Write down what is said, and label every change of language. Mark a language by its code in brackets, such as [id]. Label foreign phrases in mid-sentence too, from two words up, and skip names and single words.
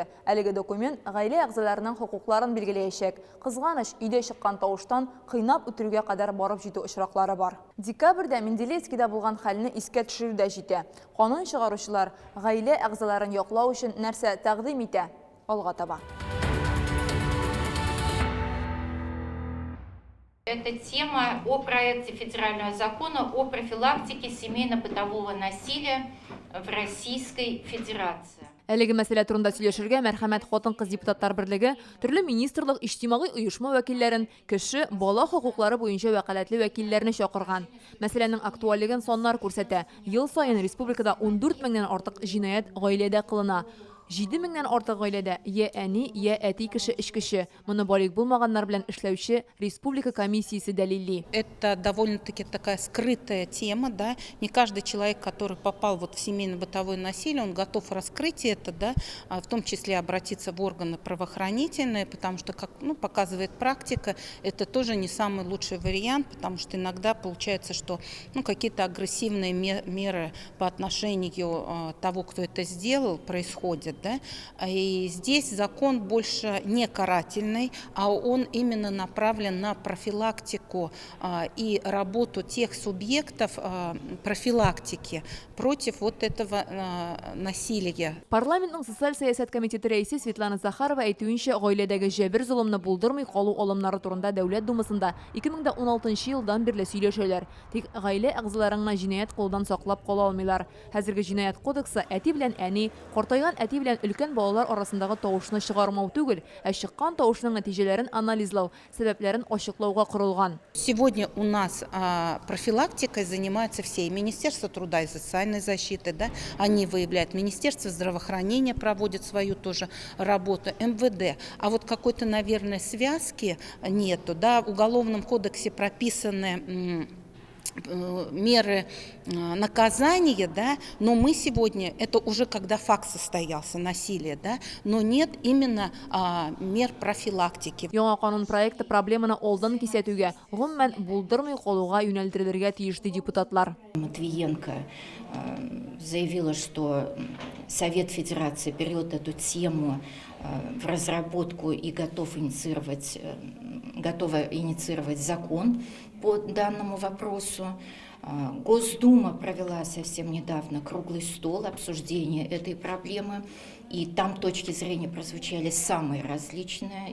[tt] Әлеге документ гаилә әгъзаларының хокукларын билгеләячәк. Кызганыч, өйдә чыккан тавыштан кыйнап үтерүгә кадәр барып җитү очраклары бар. Декабрьдә Менделеевскида булган хәлне искә төшерү дә җитә. Канун чыгаручылар гаилә әгъзаларын яклау өчен нәрсә тәкъдим итә? Алга таба. [ru] Это тема о проекте федерального закона о профилактике семейно-бытового насилия в Российской Федерации. [tt] Әлеге мәсьәлә турында сөйләшергә Мәрхәмәт хатын-кыз депутаттар берлеге төрле министрлык, иҗтимагый оешма вәкилләрен, кеше, бала хокуклары буенча вәкаләтле вәкилләрне чакырган. Мәсьәләнең актуальлеген саннар күрсәтә. Ел саен республикада 14 меңнән артык җинаять гаиләдә кылына. 7 меңнән артык гаиләдә я әни, я әти кеше эш кеше. Моны балик булмаганнар белән эшләүче республика комиссиясе дәлилли. [ru] Это довольно-таки такая скрытая тема, да. Не каждый человек, который попал вот в семейно-бытовое насилие, он готов раскрыть это, да, в том числе обратиться в органы правоохранительные, потому что, как показывает практика, это тоже не самый лучший вариант, потому что иногда получается, что какие-то агрессивные меры по отношению того, кто это сделал, происходят. Да? И здесь закон больше не карательный, а он именно направлен на профилактику и работу тех субъектов профилактики против вот этого насилия. [tt] Парламентның социаль сәясәт комитеты рәисе Светлана Захарова әйтүенчә, гаиләдәге җәбер золымны булдырмый калу алымнары турында Дәүләт Думасында 2016 елдан бирле сөйләшәләр. Тик гаилә әгъзаларына җинаять кулдан саклап кала алмыйлар. Хәзерге җинаять кодексы әти белән әни, картайган әти белән өлкән балалар арасындагы тавышны чыгармау түгел, ә чыккан тавышның нәтиҗәләрен анализлау, сәбәпләрен ачыклауга корылган. [ru] Сегодня у нас профилактикой занимаются все. И Министерство труда и социальной защиты, да, они выявляют. Министерство здравоохранения проводит свою тоже работу, МВД. А вот какой-то, наверное, связки нету. Да. В Уголовном кодексе прописаны меры наказания, да, но мы сегодня, это уже когда факт состоялся, насилие, да, но нет именно мер профилактики. [tt] Яңа канун проекты проблеманы алдан кисәтүгә, гомумән булдырмый калуга юнәлдерелергә тиешле депутатлар. [ru] Матвиенко заявила, что Совет Федерации берет эту тему в разработку и готова инициировать закон по данному вопросу. Госдума провела совсем недавно круглый стол обсуждения этой проблемы, и там точки зрения прозвучали самые различные,